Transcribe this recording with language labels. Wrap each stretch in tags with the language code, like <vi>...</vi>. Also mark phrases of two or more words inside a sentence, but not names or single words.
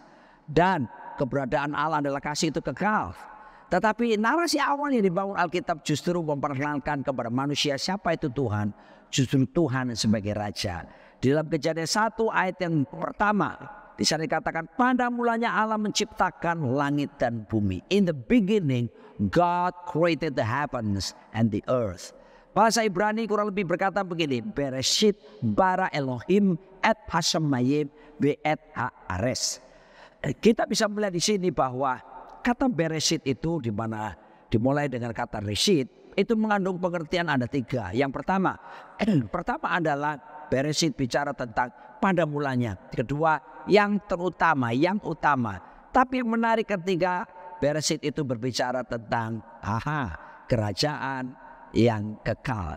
<id>Dan keberadaan Allah adalah kasih itu kekal. Tetapi narasi awal yang dibangun Alkitab justru memperkenalkan kepada manusia siapa itu Tuhan. Justru Tuhan sebagai Raja. Di dalam Kejadian 1 ayat yang pertama, di sana dikatakan pada mulanya Allah menciptakan langit dan bumi.</id> <en>In the beginning God created the heavens and the earth.</en> <id>Bahasa Ibrani kurang lebih berkata begini,</id> <he>בראשית ברא אלהים את השמים ואת הארץ.</he> <id>Kita bisa melihat di sini bahwa kata Bereshit itu di mana dimulai dengan kata Reshit itu mengandung pengertian ada tiga. Yang pertama adalah Bereshit bicara tentang pada mulanya. Kedua, yang terutama, yang utama. Tapi yang menarik ketiga, Bereshit itu berbicara tentang kerajaan yang kekal.</id>